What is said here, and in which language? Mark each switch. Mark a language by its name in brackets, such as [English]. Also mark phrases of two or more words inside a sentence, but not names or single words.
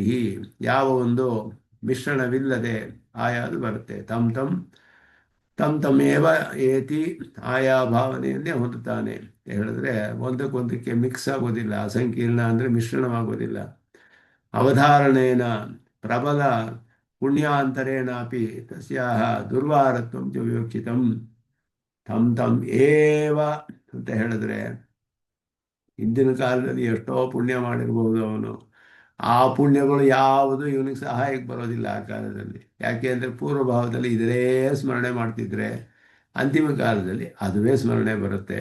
[Kannada] ಯಾವ ಒಂದು ಮಿಶ್ರಣವಿಲ್ಲದೆ ಆಯಾದು ಬರುತ್ತೆ. [Sanskrit] ತಮ್ ತಮ್ ತಮ್ ತಮೇವ ಏತಿ, [Kannada] ಆಯಾ ಭಾವನೆಯನ್ನೇ ಹೊಂದುತ್ತಾನೆ ಅಂತ ಹೇಳಿದ್ರೆ ಒಂದಕ್ಕೊಂದಕ್ಕೆ ಮಿಕ್ಸ್ ಆಗೋದಿಲ್ಲ. ಅಸಂಕೀರ್ಣ ಅಂದರೆ ಮಿಶ್ರಣವಾಗೋದಿಲ್ಲ. [Sanskrit] ಅವಧಾರಣೇನ ಪ್ರಬಲ ಪುಣ್ಯಾಂತರೇಣಾಪಿ ತಸ್ಯಾಹ ದುರ್ವಾರತ್ವಂ ಚ ವಿವಕ್ಷಿತಂ. ತಮ್ ತಮ್ ಏವ [Kannada] ಅಂತ ಹೇಳಿದ್ರೆ ಹಿಂದಿನ ಕಾಲದಲ್ಲಿ ಎಷ್ಟೋ ಪುಣ್ಯ ಮಾಡಿರ್ಬೋದು ಅವನು. ಆ ಪುಣ್ಯಗಳು ಯಾವುದು ಇವನಿಗೆ ಸಹಾಯಕ್ಕೆ ಬರೋದಿಲ್ಲ ಆ ಕಾಲದಲ್ಲಿ. ಯಾಕೆ ಅಂದರೆ ಪೂರ್ವಭಾವದಲ್ಲಿ ಇದರೇ ಸ್ಮರಣೆ ಮಾಡ್ತಿದ್ರೆ ಅಂತಿಮ ಕಾಲದಲ್ಲಿ ಅದುವೇ ಸ್ಮರಣೆ ಬರುತ್ತೆ.